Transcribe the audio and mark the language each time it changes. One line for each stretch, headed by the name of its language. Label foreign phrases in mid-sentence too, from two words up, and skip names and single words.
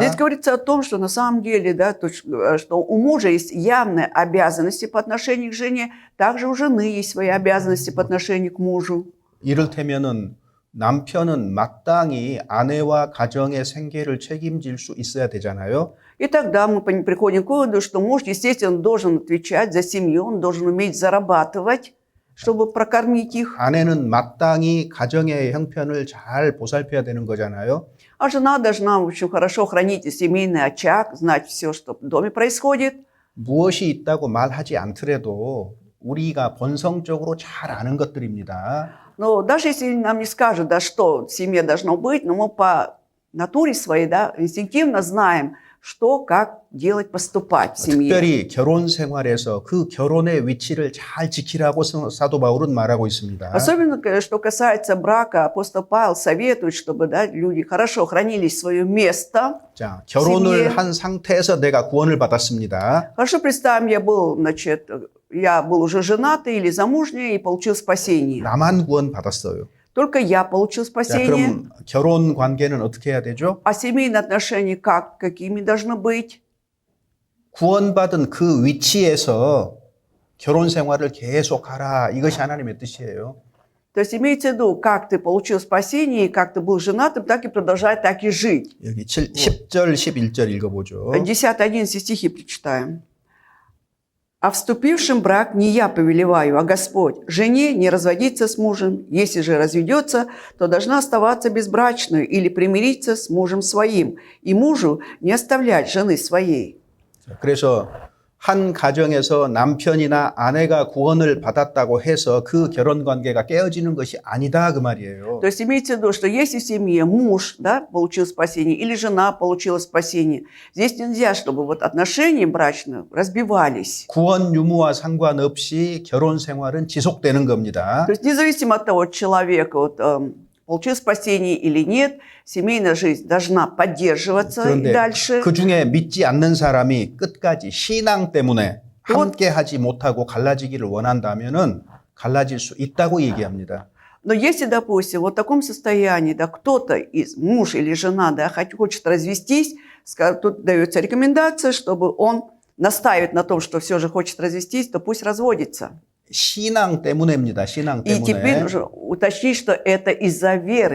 Russian: здесь говорится о том, что на самом деле, да, что у мужа есть явные обязанности по отношению к жене, также у жены есть свои обязанности по отношению к мужу.
Korean: 이를테면은 남편은 마땅히 아내와 가정의 생계를 책임질 수 있어야 되잖아요.
Russian: И тогда мы приходим к выводу, что муж, естественно, должен отвечать за семью, он должен уметь зарабатывать, чтобы прокормить их.
Korean: 아내는 마땅히 가정의 형편을 잘 보살펴야 되는 거잖아요.
Russian: А жена должна, в общем, хорошо хранить семейный очаг, знать все, что в доме происходит.
Korean: 무엇이 있다고 말하지 않더라도 우리가 본성적으로 잘 아는 것들입니다.
Russian: Но даже если нам не скажут, да, что в семье должно быть, но мы по натуре своей, да, инстинктивно знаем, что, как делать, поступать в семье.
Korean: 특별히 결혼 생활에서 그 결혼의 위치를 잘 지키라고 사도 바울은 말하고 있습니다.
Russian: Особенно, что касается брака, апостол Павел советует, чтобы, да, люди хорошо хранили свое место.
Korean: 자, 결혼을
Russian: семье.
Korean: 한 상태에서 내가 구원을 받았습니다.
Russian: Хорошо, представим, я был уже женатый или замужний и получил спасение.
Korean: 나만 구원 받았어요.
Russian: Только я получил
Korean: 자,
Russian: спасение.
Korean: 그럼 결혼 관계는 어떻게 해야 되죠?
Russian: А семейные отношения какими должны быть?
Korean: 구원받은 그 위치에서 결혼 생활을 계속하라. 이것이 하나님의 뜻이에요.
Russian: То есть имеется в виду, как ты получил спасение, и как ты был женатым, так и продолжай так и жить.
Korean: 여기 10절, 11절 읽어보죠.
Russian: 10-11 стихи прочитаем. «А вступившим в брак не я повелеваю, а Господь. Жене не разводиться с мужем. Если же разведется, то должна оставаться безбрачной или примириться с мужем своим. И мужу не оставлять жены своей».
Korean: 그래서 한 가정에서 남편이나 아내가 구원을 받았다고 해서 그 결혼 관계가 깨어지는 것이 아니다 그 말이에요.
Russian: То есть имеется в виду, что если в семье муж, да, получил спасение или жена получила спасение, здесь нельзя, чтобы вот отношения брачные разбивались.
Korean: 구원 유무와 상관없이 결혼 생활은 지속되는 겁니다.
Russian: То есть независимо от того, человек вот, получил спасение или нет, семейная жизнь должна поддерживаться и
Korean: 그런데
Russian: дальше.
Korean: 그 중에 믿지 않는 사람이 끝까지 신앙 때문에 함께 하지 못하고 갈라지기를 원한다면은 갈라질 수 있다고 얘기합니다.
Russian: Но если, допустим, вот в таком состоянии, да, кто-то из муж или жена, да, хочет развестись, тут дается рекомендация, чтобы он настаивает на том, что все же хочет развестись, то пусть разводится.
Korean: 신앙 때문에입니다. 신앙
Russian: И теперь
Korean: 때문에.
Russian: нужно уточнить, что это из-за веры,